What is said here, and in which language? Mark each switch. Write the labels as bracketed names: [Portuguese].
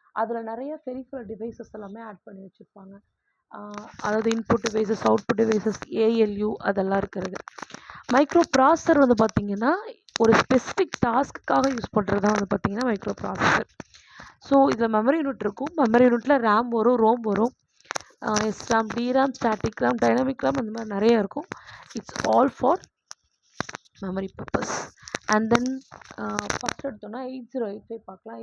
[Tamil] அதில் நிறைய peripheral devices எல்லாமே ஆட் பண்ணி வச்சுருப்பாங்க. அதாவது input devices, output devices, ALU, அதெல்லாம் இருக்கிறது. மைக்ரோ ப்ராசஸர் வந்து பார்த்திங்கன்னா ஒரு ஸ்பெசிஃபிக் டாஸ்க்குக்காக யூஸ் பண்ணுறது தான் வந்து பார்த்திங்கன்னா மைக்ரோ ப்ராசஸர். ஸோ இதில் மெமரி யூனிட் இருக்கும். மெமரி யூனிட்டில் ரேம் வரும், ரோம் வரும். SRAM, DRAM, static RAM, dynamic RAM அந்த மாதிரி நிறைய இருக்கும். [English] It's all for memory purpose. [Tamil] And then first எடுத்தோன்னா 8085 பார்க்கலாம்.